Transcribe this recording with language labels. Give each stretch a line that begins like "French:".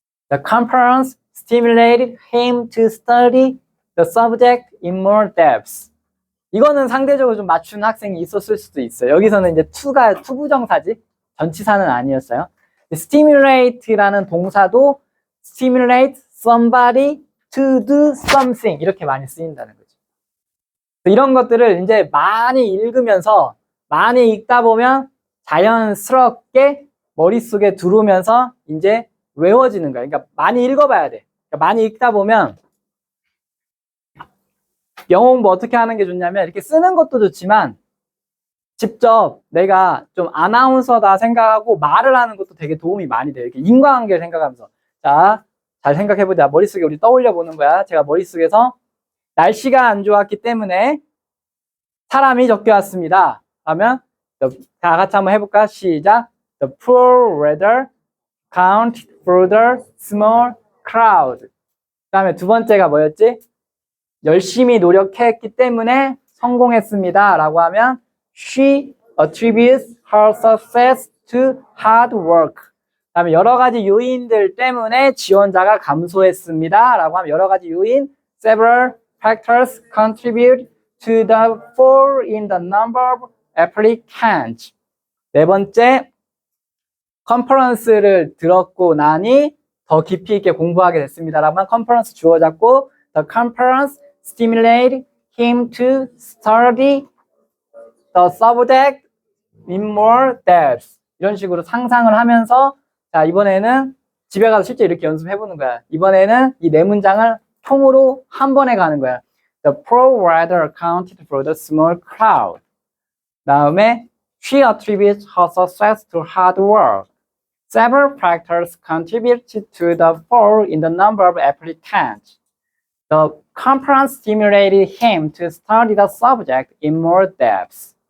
English: The conference stimulated him to study the subject in more depth.
Korean: 이거는 상대적으로 좀 맞추는 학생이 있었을 수도 있어요. 여기서는 이제 to가 투부정사지, 전치사는 아니었어요. stimulate라는 동사도 stimulate somebody to do something 이렇게 많이 쓰인다는 거죠. 이런 것들을 이제 많이 읽으면서 많이 읽다 보면 자연스럽게 머릿속에 들어오면서 이제 외워지는 거야. 그러니까 많이 읽어봐야 돼. 그러니까 많이 읽다 보면 영어 공부 어떻게 하는 게 좋냐면 이렇게 쓰는 것도 좋지만 직접 내가 좀 아나운서다 생각하고 말을 하는 것도 되게 도움이 많이 돼요. 이렇게 인과관계를 생각하면서. 자, 잘 생각해보자. 머릿속에 우리 떠올려 보는 거야. 제가 머릿속에서 날씨가 안 좋았기 때문에 사람이 적게 왔습니다. 하면 다 같이 한번 해볼까? 시작.
English: The poor weather count for the small crowd.
Korean: 그 다음에 두 번째가 뭐였지? 열심히 노력했기 때문에 성공했습니다. 라고 하면
English: She attributes her success to hard work.
Korean: 그 다음에 여러 가지 요인들 때문에 지원자가 감소했습니다. 라고 하면 여러 가지 요인
English: Several factors contribute to the fall in the number of applicants.
Korean: 네 번째, 컨퍼런스를 들었고 나니 더 깊이 있게 공부하게 됐습니다. 라고 하면 컨퍼런스 주어 잡고
English: The conference stimulated him to study the subject in more depth.
Korean: 이런 식으로 상상을 하면서 자, 이번에는 집에 가서 실제 이렇게 연습해보는 거야. 이번에는 이 네 문장을 통으로 한 번에 가는 거야.
English: The poor writer accounted for the small crowd.
Korean: 다음에
English: she attributes her success to hard work. Several factors contributed to the fall in the number of applicants. The conference stimulated him to study the subject in more depth.